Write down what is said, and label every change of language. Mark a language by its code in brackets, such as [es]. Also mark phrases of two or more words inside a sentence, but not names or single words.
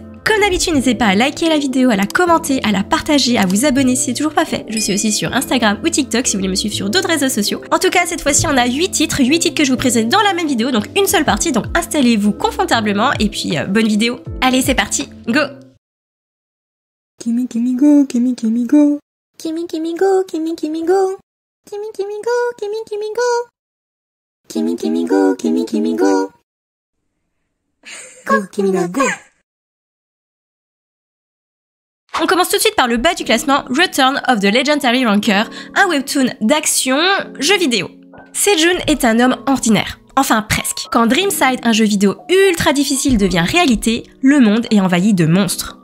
[fr] Comme d'habitude, n'hésitez pas à liker la vidéo, à la commenter, à la partager, à vous abonner si c'est toujours pas fait. Je suis aussi sur Instagram ou TikTok si vous voulez me suivre sur d'autres réseaux sociaux. En tout cas, cette fois-ci, on a 8 titres que je vous présente dans la même vidéo, donc une seule partie, donc installez-vous confortablement et puis bonne vidéo. Allez, c'est parti, go! [en] Kimi Kimi go, Kimi Kimi go. Kimi Kimi go, Kimi Kimi go. Kimi Kimi go, Kimi Kimi go. Kimi Kimi go, Kimi Kimi go. Go, Kimi go. [fr] On commence tout de suite par le bas du classement, Return of the Legendary Ranker, un webtoon d'action, jeu vidéo. Sejun est un homme ordinaire. Enfin presque. Quand Dreamside, un jeu vidéo ultra difficile, devient réalité, le monde est envahi de monstres.